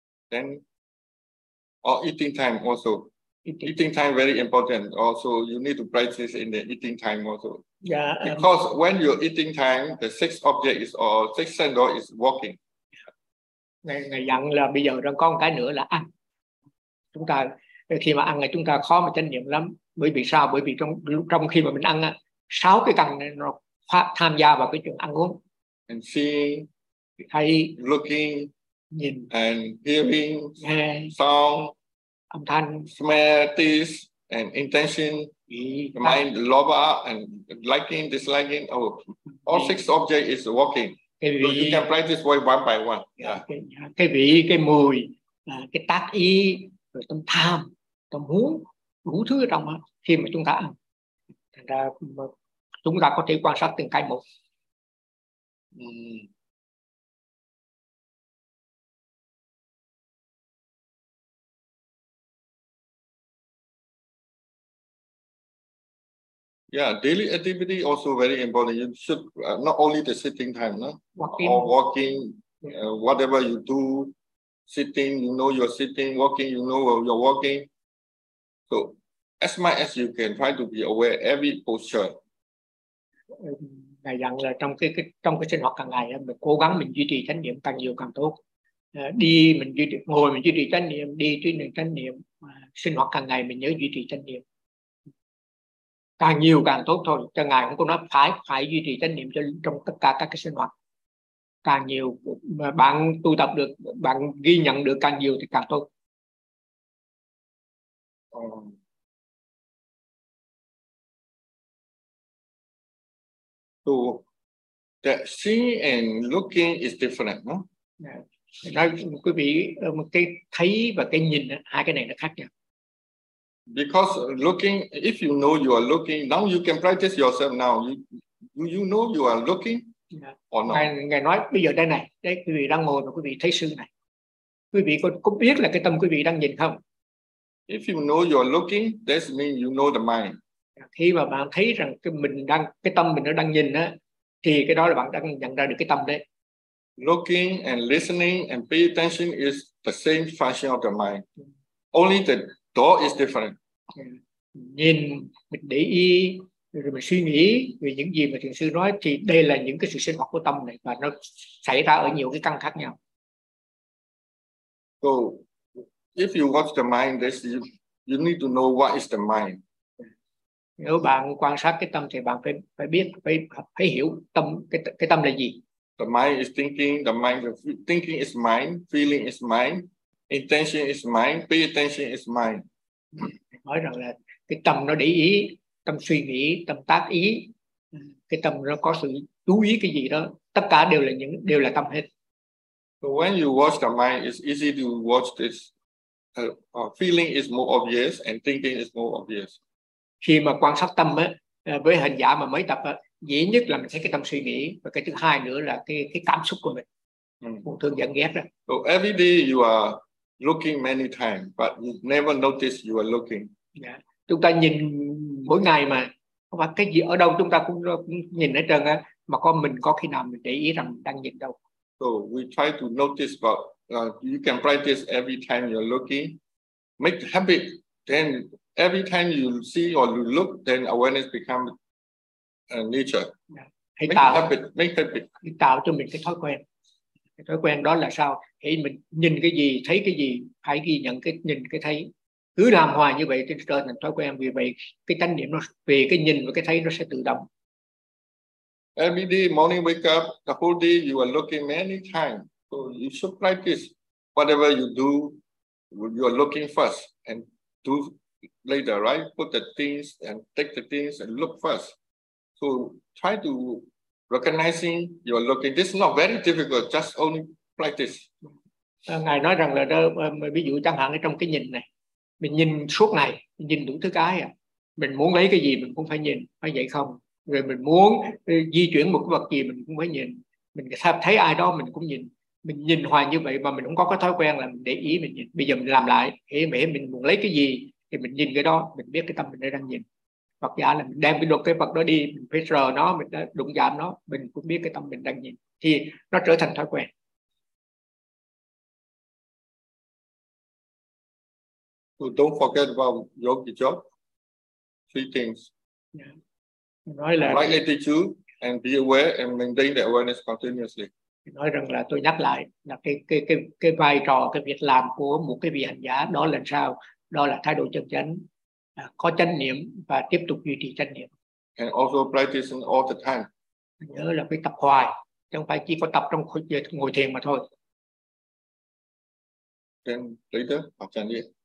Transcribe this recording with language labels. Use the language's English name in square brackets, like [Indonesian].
[English] Then, or eating time also. Eating time very important. Also, you need to practice in the eating time also. Yeah. Because when you're eating time, the sixth object is or sixth sensor is working. [Vietnamese] Ngày dặn là bây giờ còn có một cái nữa là ăn. Chúng ta khi mà ăn là chúng ta khó mà chánh niệm lắm. Bởi vì sao? Bởi vì trong khi mà mình ăn á, sáu cái căn này nó tham gia vào cái chuyện ăn uống. [English] And seeing, [Vietnamese] thấy, [English] looking, [Vietnamese] nhìn, [English] and hearing, [Vietnamese] nghe, [English] sound, [Vietnamese] âm thanh, [English] smell, taste, and intention, mind, lover, and liking, disliking. Oh, all six objects is working. [Vietnamese] Cái vị, [English] so you can practice one by one. Yeah. [Vietnamese] Cái vị, cái mùi, cái tác ý, rồi tâm tham, tâm muốn, đủ thứ trong đó khi mà chúng ta ăn. Thành ra chúng ta có thể quan sát từng cái một. [English] Yeah, daily activity also very important. You should not only the sitting time, no? Walking, whatever you do, sitting, you know you're sitting, walking, you know you're walking. So as much as you can, try to be aware every posture. [Vietnamese] Ngài dặn là trong cái sinh hoạt hàng ngày mình cố gắng mình duy trì chánh niệm càng nhiều càng tốt. Đi mình duy trì, ngồi mình duy trì chánh niệm, đi duy trì chánh niệm, sinh hoạt hàng ngày mình nhớ duy trì chánh niệm. Càng nhiều càng tốt thôi. Cho ngài cũng có nói phải duy trì chánh niệm trong tất cả các cái sinh hoạt. Càng nhiều mà bạn tu tập được, bạn ghi nhận được càng nhiều thì càng tốt. [English] So that seeing and looking is different, no? Yeah. [Vietnamese] Nói quý vị, cái thấy và cái nhìn, hai cái này nó khác nhau. [English] Because looking, if you know you are looking, now you can practice yourself now. You know you are looking or not? [Vietnamese] Ngài nói bây giờ đây này, đây quý vị đang ngồi và quý vị thấy sư này. Quý vị có biết là cái tâm quý vị đang nhìn không? [English] If you know you are looking, that means you know the mind. [Vietnamese] Khi mà bạn thấy rằng cái tâm mình nó đang nhìn á, thì cái đó là bạn đang nhận ra được cái tâm đấy. [English] Looking and listening and pay attention is the same function of the mind. Only the door is different. [Vietnamese] Nhìn, mình để ý, rồi mình suy nghĩ về những gì mà thiền sư nói thì đây là những cái sự sinh hoạt của tâm này và nó xảy ra ở nhiều cái căn khác nhau. [English] So, if you watch the mind, this you need to know what is the mind. [Vietnamese] Nếu bạn quan sát cái tâm thì bạn phải biết, phải hiểu tâm cái tâm là gì. [English] The mind is thinking. The mind is thinking is mind. Feeling is mind. Intention is mind, pay attention is mind. [Vietnamese] Nói rằng là cái tâm nó để ý, tâm suy nghĩ, tâm tác ý, cái tâm nó có sự chú ý cái gì đó, tất cả đều là tâm hết. [English] So when you watch the mind, it's easy to watch this. Feeling is more obvious and thinking is more obvious. [Vietnamese] Khi mà quan sát tâm á, với hành giả mà mới tập á, dễ nhất là mình thấy cái tâm suy nghĩ và cái thứ hai nữa là cái cảm xúc của mình. Buồn thương giận ghét đó. [English] So every day you are looking many times, but you never notice you are looking. Yeah. [Vietnamese] Chúng ta nhìn mỗi ngày mà không phải cái gì ở đâu chúng ta cũng nhìn hết trơn á, mà có khi nào mình để ý rằng đang nhìn đâu? [English] So we try to notice, but you can practice every time you're looking, make the habit. Then every time you see or you look, then awareness become a nature. Yeah. Make habit. [Vietnamese] Tạo cho mình cái thói quen. Thói quen đó là sao? Thì mình nhìn cái gì, thấy cái gì, phải ghi nhận cái nhìn, cái thấy. Cứ làm hoài như vậy thì trở thành thói quen. Vì vậy, cái chánh niệm nó, về cái nhìn và cái thấy nó sẽ tự động. [English] Every day, morning wake up, the whole day you are looking many times. So you should practice whatever you do, you are looking first and do later, right? Put the things and take the things and look first. So try to recognizing you are looking. This is not very difficult, just only practice. [Vietnamese] Ngài nói rằng là đó, ví dụ chẳng hạn trong cái nhìn này, mình nhìn suốt ngày, nhìn đủ thứ cái à. Mình muốn lấy cái gì mình cũng phải nhìn, phải vậy không? Rồi mình muốn di chuyển một cái vật gì mình cũng phải nhìn. Mình thấy ai đó mình cũng nhìn. Mình nhìn hoài như vậy mà mình không có cái thói quen là mình để ý mình nhìn. Bây giờ mình làm lại, hễ mình muốn lấy cái gì thì mình nhìn cái đó, mình biết cái tâm mình đang nhìn. Phật giả là mình đem cái đồ cái vật đó đi, mình phải rờ nó, mình đã đụng chạm nó, mình cũng biết cái tâm mình đang nhìn. Thì nó trở thành thói quen. [English] So don't forget about yogi job. Three things. [Vietnamese] Yeah. Nói là [English] right attitude and be aware and maintain the awareness continuously. [Vietnamese] Nói rằng là tôi nhắc lại là cái vai trò, cái việc làm của một cái vị hành giả đó là sao? Đó là thái độ chân chánh, có chánh niệm và tiếp tục duy trì chánh niệm. [English] And also practice all the time. [Vietnamese] Nhớ là phải tập hoài, không phải chỉ có tập trong ngồi thiền mà thôi. [English] Then later, [Vietnamese] học chánh niệm.